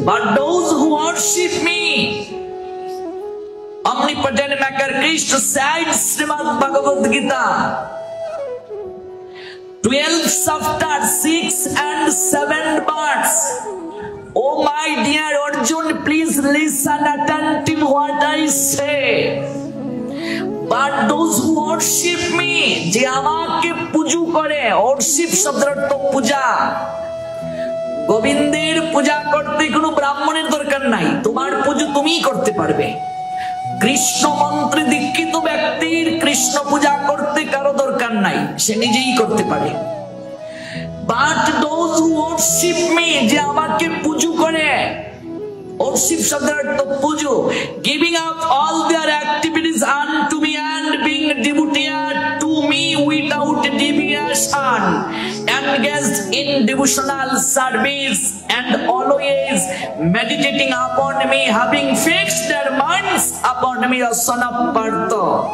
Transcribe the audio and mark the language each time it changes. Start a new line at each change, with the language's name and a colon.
English: But those who worship me, omnipotent maker Krishna said, Srimad Bhagavad Gita 12 chapter 6 and 7 verse. Oh my dear Arjun, please listen attentive what I say. But those who worship me,
Bangla: যে আমাকে পূজা করে, worship শব্দের অর্থ পূজা। গোবিন্দের পূজা করতে কোনো ব্রাহ্মণের দরকার নাই, তোমার পূজা তুমিই করতে পারবে। কৃষ্ণ মন্ত্রে দীক্ষিত ব্যক্তির কৃষ্ণ পূজা করতে কারো দরকার নাই, সে নিজেই করতে পারে।
English: But those who worship me,
Bangla: যে আমাকে পূজা করে, worship শব্দের অর্থ পূজা,
English: giving up all their activities unto me and being devoted to me without deviation, engaged in devotional service and always meditating upon me, having fixed their minds upon me, O son of Partha.